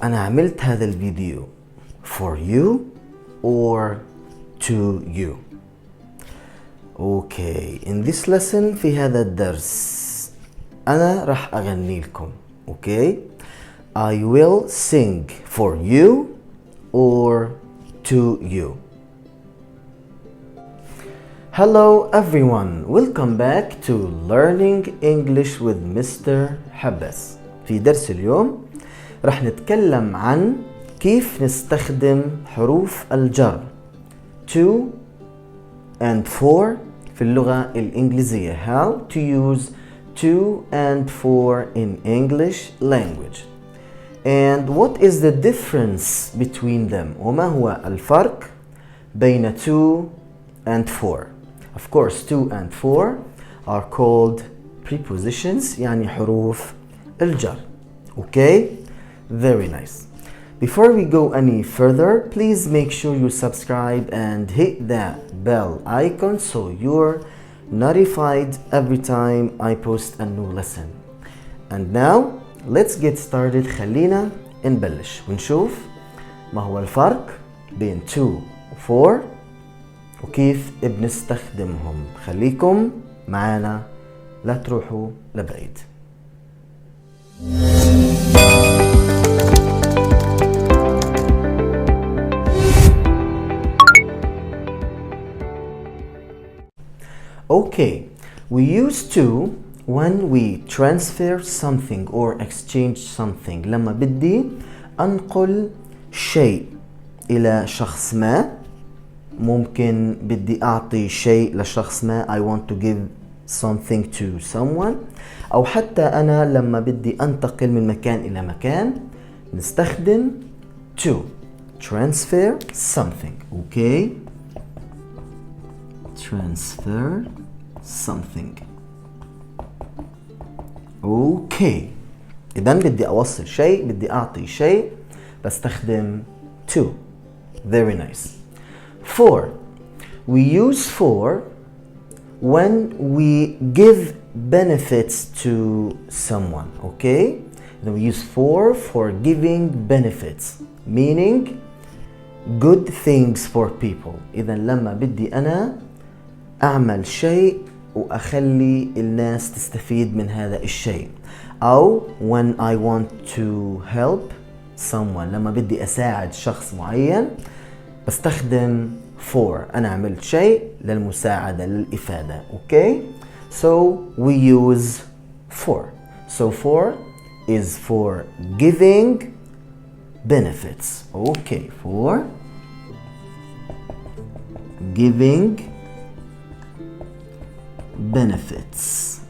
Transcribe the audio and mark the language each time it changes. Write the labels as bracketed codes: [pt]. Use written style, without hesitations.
[ar] أنا عملت هذا الفيديو [en] for you or to you. Okay, in this lesson [ar] في هذا الدرس أنا راح أغني لكم. [en] Okay, I will sing for you or to you. Hello everyone, welcome back to Learning English with Mr. حبس. [ar] في درس اليوم راح نتكلم عن كيف نستخدم حروف الجر to and for في اللغة الإنجليزية. [en] How to use to and for in English language. And what is the difference between them? [ar] وما هو الفرق بين to and for? [en] Of course, to and for are called prepositions, [ar] يعني حروف الجر. [en] Okay? Very nice. Before we go any further, please make sure you subscribe and hit that bell icon so you're notified every time I post a new lesson. And now, let's get started. [ar] خلينا نبلش ونشوف ما هو الفرق بين to و for وكيف بنستخدمهم. خليكم معانا، لا تروحوا لبعيد. [en] Okay, we use to when we transfer something or exchange something. [ar] لما بدي أنقل شيء إلى شخص ما، ممكن بدي أعطي شيء لشخص ما. [en] I want to give something to someone. [ar] أو حتى أنا لما بدي أنتقل من مكان إلى مكان نستخدم [en] to transfer something. Okay, transfer something. [ar] Okay, إذن بدي أوصل شيء، بدي أعطي شيء، بستخدم to. [en] Very nice. For, we use for when we give benefits to someone. Okay, then we use for giving benefits, meaning good things for people. [ar] إذن لما بدي أنا أعمل شيء وأخلي الناس تستفيد من هذا الشيء. أو [en] when I want to help someone، [ar] لما بدي أساعد شخص معين بستخدم [en] for. [ar] أنا عملت شيء للمساعدة، للإفادة. [en] Okay, so we use for. So for is for giving benefits. Okay, for giving benefits.